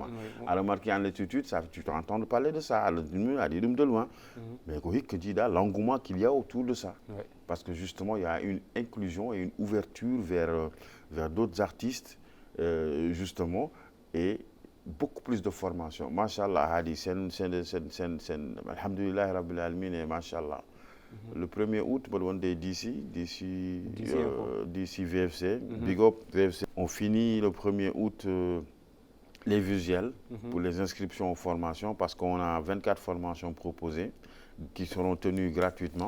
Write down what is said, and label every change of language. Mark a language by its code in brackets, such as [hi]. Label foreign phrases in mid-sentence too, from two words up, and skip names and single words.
[fr] À remarquer en étude, tu entends parler de ça, de loin. Mais l'engouement qu'il y a autour de ça. Parce que justement, il y a une inclusion et une ouverture vers d'autres artistes, justement, et beaucoup plus de formation. [ar] Mashallah, Hadi, alhamdulillah, rabbil alamin, et mashallah. [fr] Le 1er août, d'ici VFC, [en] Big Up [fr] VFC. On finit le 1er août les visuels pour les inscriptions aux formations parce qu'on a 24 formations proposées qui seront tenues gratuitement.